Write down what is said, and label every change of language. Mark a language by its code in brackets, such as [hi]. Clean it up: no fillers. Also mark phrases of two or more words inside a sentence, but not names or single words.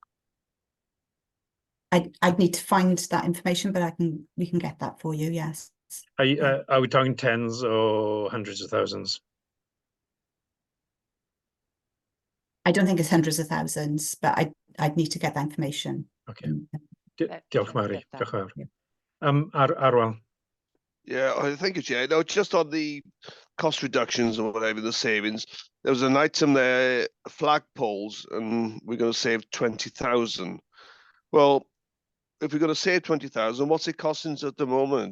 [en] I'd need to find that information, but we can get that for you, yes. Are we talking tens or hundreds of thousands? I don't think it's hundreds of thousands, but I'd need to get that information. [cy] Okay. Diolch, Mary. Diolch yn fawr. Arwel. [en] Yeah, I think it's, yeah. No, just on the cost reductions or whatever, the savings, there was an item there, flagpoles, and we're going to save 20,000. Well, if we're going to save 20,000, what's it costing us at the moment?